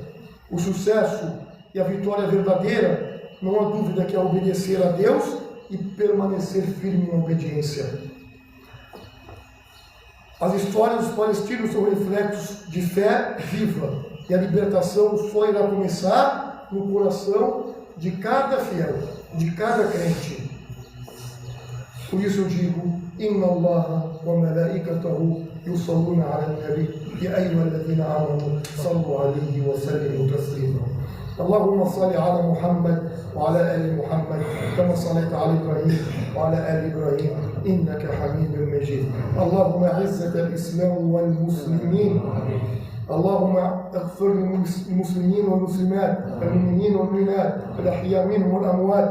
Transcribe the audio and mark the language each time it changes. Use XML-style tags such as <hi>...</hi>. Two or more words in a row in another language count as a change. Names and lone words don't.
<pt>O sucesso e a vitória verdadeira, não há dúvida que é obedecer a Deus e permanecer firme na obediência. As histórias dos palestinos são reflexos de fé viva, e a libertação só irá começar no coração de cada fiel, de cada crente. Por isso eu digo:</pt> <ar>إن الله وملائكته يصلون على النبي يا أيها الذين آمنوا صلوا عليه وسلموا تسليما. اللهم صل على محمد وعلى آل محمد كما صليت على إبراهيم وعلى آل إبراهيم إنك حميد مجيد. اللهم أعز الإسلام والمسلمين. اللهم اغفر للمسلمين والمسلمات المؤمنين والمؤمنات الأحياء منهم والأموات.</ar>